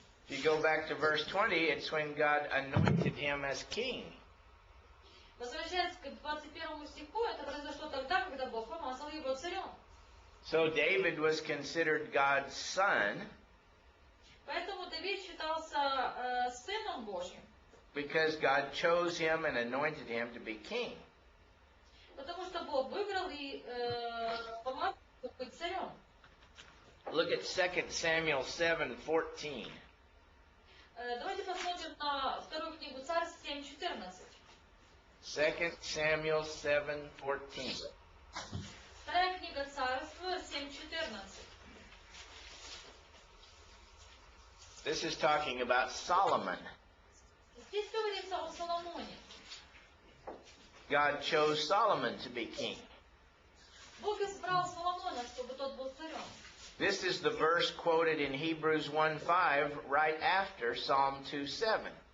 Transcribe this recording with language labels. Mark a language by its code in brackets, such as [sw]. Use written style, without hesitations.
[en] If you go back to verse 20, it's when God anointed him as king. [ru] Возвращаясь к 21 стиху, это произошло тогда, когда Бог помазал его царем. [en] So David was considered God's son [ru] Поэтому Давид считался сыном Божьим, [en] because God chose him and anointed him to be king. [ru] потому что Бог выбрал и помазал его быть царем. [en] Look at 2 Samuel 7:14. [ru] Давайте посмотрим на вторую книгу Царств 7:14. [en] 2 Samuel 7:14. [ru] Вторая книга Царств 7:14. [en] This is talking about Solomon. [ru] Здесь говорится о Соломоне. [en] God chose Solomon to be king. [ru] Бог избрал Соломона, чтобы тот был царем. [en] This is the verse quoted in Hebrews 1:5 right after Psalm 2:7.